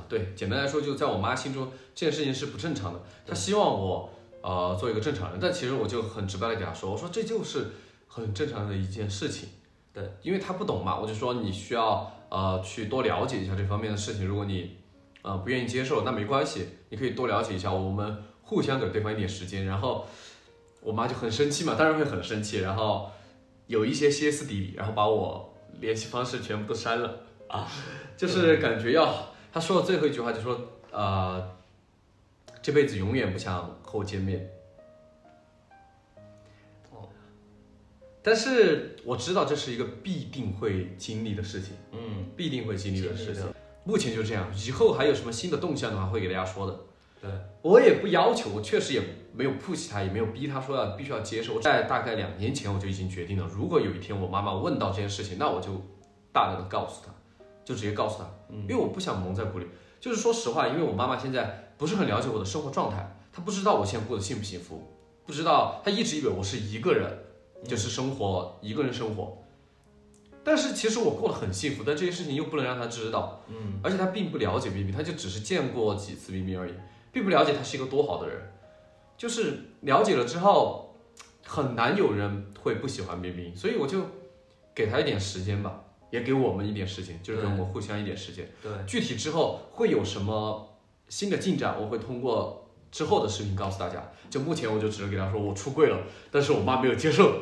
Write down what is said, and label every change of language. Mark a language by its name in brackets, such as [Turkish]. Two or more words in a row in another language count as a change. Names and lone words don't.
[Chinese] 對，簡單來說，就在我媽心中，這件事情是不正常的。她希望我做一個正常人，但其實我就很直白的給她說，我說這就是很正常的一件事情。對，因為她不懂嘛，我就說你需要去多了解一下這方面的事情。如果你不願意接受，那沒關係，你可以多了解一下，我們互相給對方一點時間，然後。我媽就很生氣嘛，當然會很生氣，然後有一些歇斯底里，然後把我聯繫方式全部都刪了就是感覺她說的最後一句話就說這輩子永遠不想和我見面。但是我知道這是一個必定會經歷的事情，必定會經歷的事情。目前就這樣，以後還有什麼新的動向的話，會給大家說的。对，我也不要求，我確實也沒有 push 他，也沒有逼他說必須要接受。在大概2年前，我就已經決定了，如果有一天我媽媽問到這件事情，那我就大膽的告訴她，就直接告訴她，因為我不想蒙在鼓裡。就是說實話，因為我媽媽現在不是很了解我的生活狀態，她不知道我現在過得幸不幸福，不知道，她一直以為我是一個人，就是生活一個人生活。但是其實我過得很幸福，但這些事情又不能讓她知道，而且她並不了解冰冰，她就只是見過幾次冰冰而已，並不了解她是一個多好的人。就是了解了之後，很難有人會不喜歡冰冰，所以我就給她一點時間吧。也給我們一點時間，就是跟我互相一點時間。对，具體之後會有什麼新的進展，我會通過之後的視頻告訴大家。就目前我就只能給他說我出櫃了，但是我媽沒有接受，